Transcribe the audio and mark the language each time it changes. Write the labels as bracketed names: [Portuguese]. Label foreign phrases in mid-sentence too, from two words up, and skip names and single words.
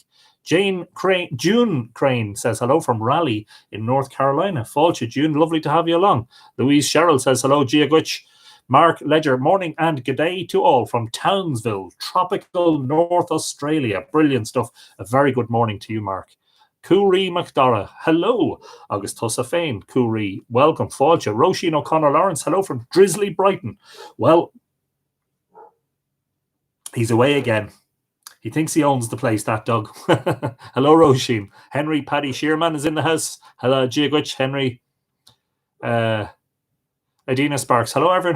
[English] June Crane says hello from Raleigh in North Carolina. Fáilte, June, lovely to have you along. Louise Sherrill says hello, Giagwich. Mark Ledger, morning and g'day to all from Townsville, tropical North Australia. Brilliant stuff. A very good morning to you, Mark. Cooree McDoragh, hello. [Irish] August Tussa Fain, Cooree, welcome. [English] Fáilte. Roisin O'Connor Lawrence, hello from Drizzly Brighton. Well, he's away again. He thinks he owns the place, that dog. Hello, Roisin. Henry Paddy Shearman is in the house. Hello, Giagwich, Henry. Adina Sparks. Hello, everyone.